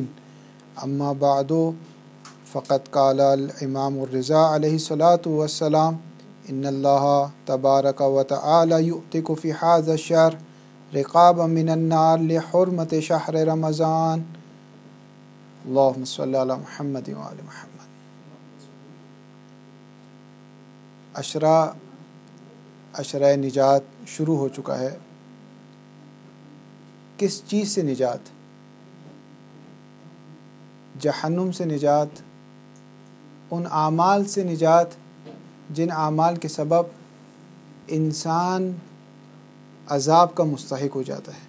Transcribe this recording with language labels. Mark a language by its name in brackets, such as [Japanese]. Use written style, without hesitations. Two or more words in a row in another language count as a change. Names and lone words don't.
[Arabic] أما بعد فقد قال الإمام الرضا عليه الصلاة والسلام إن الله تبارك وتعالى يعتق في هذا الشهر رقابا من النار لحرمة شهر رمضان. اللهم صل على محمد وآل محمد. [Urdu] عشرہ نجات شروع ہو چکا ہے. کس چیز سے نجات? جہنم سے نجات، ان اعمال سے نجات جن اعمال کے سبب انسان عذاب کا مستحق ہو جاتا ہے.